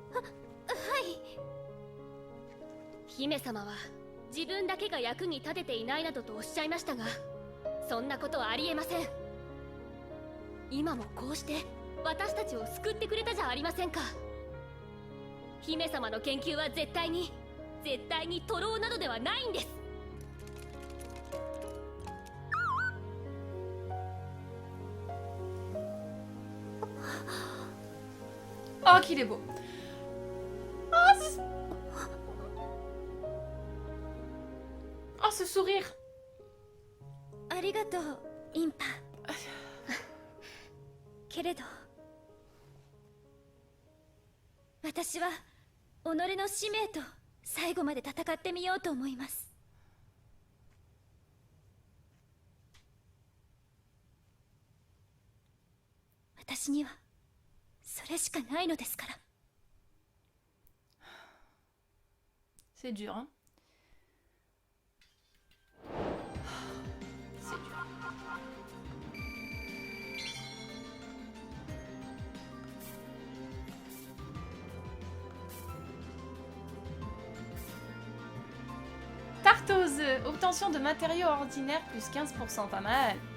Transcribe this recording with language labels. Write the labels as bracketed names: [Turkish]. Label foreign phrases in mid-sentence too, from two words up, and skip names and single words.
[Japanese] 姫様は自分だけが役に立てていないなどとおっしゃいましたが、そんなことはありえません。今もこうして私たちを救ってくれたじゃありませんか。姫様の研究は絶対に徒労などではないんです。 [French] Oh, qu'il est beau. Oh, ce sourire. [Japanese] ありがとう、インパ。けれど私は己の使命と最後まで戦ってみようと思います。私にはそれしかないのですから。 [French] C'est dur, hein. C'est dur. Tartose, obtention de matériaux ordinaires plus 15%, pas mal.